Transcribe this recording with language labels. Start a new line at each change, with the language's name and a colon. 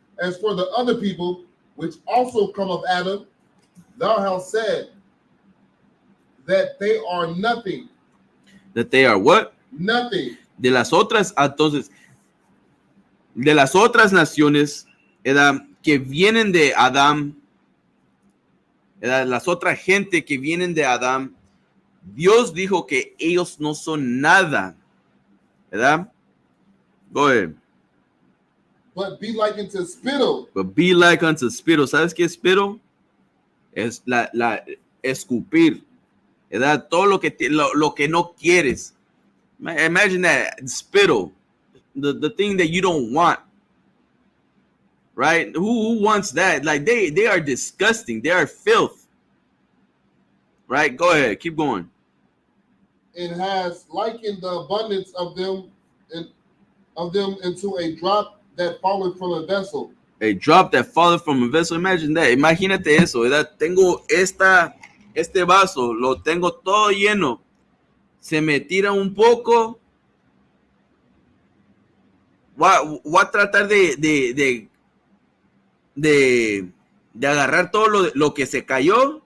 English: As for the other people, which also come of Adam, thou hast said that they are nothing. That they are what? Nothing.
Spanish: De las otras, entonces, de las otras naciones, ¿verdad? Que vienen de Adán, ¿verdad? Las otras gente que vienen de Adán, Dios dijo que ellos no son nada, ¿verdad?
English: Go ahead. But be like unto spittle. But be like unto spittle.
Spanish: ¿Sabes qué es spittle? Es la escupir, ¿verdad? Todo lo que no quieres.
English: Imagine that, spittle, the thing that you don't want, right? Who wants that? Like they are disgusting. They are filth, right? Go ahead, keep going. And has likened the abundance of them into a drop that falleth from a vessel. A drop that falleth from a vessel. Imagine that.
Spanish: Imagínate eso, ¿verdad? Tengo este vaso, lo tengo todo lleno. Se me tira un poco. Voy a tratar de agarrar todo lo que se cayó.